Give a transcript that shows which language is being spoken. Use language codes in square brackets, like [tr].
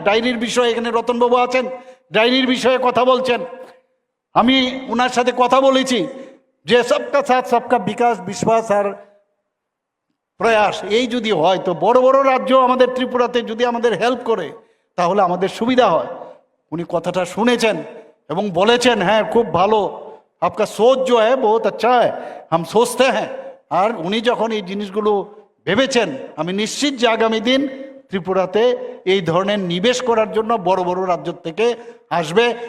[bn] ডায়েরির বিষয়ে এখানে রতনবাবু আছেন, ডায়েরির বিষয়ে কথা বলছেন। আমি ওনার সাথে কথা বলেছি যে সবকা সাথ সবকা বিকাশ, বিশ্বাস আর প্রয়াস, এই যদি হয় তো বড় বড় রাজ্য আমাদের ত্রিপুরাতে যদি আমাদের হেল্প করে তাহলে আমাদের সুবিধা হয়। উনি কথাটা শুনেছেন এবং বলেছেন হ্যাঁ খুব ভালো, [hi] आपका सोच जो है बहुत अच्छा है, हम सोचते हैं। [bn] আর উনি যখন এই জিনিসগুলো ভেবেছেন, আমি নিশ্চিত যে আগামী দিন ত্রিপুরাতে এই ধরনের নিবেশ করার জন্য বড় বড় রাজ্য থেকে আসবে।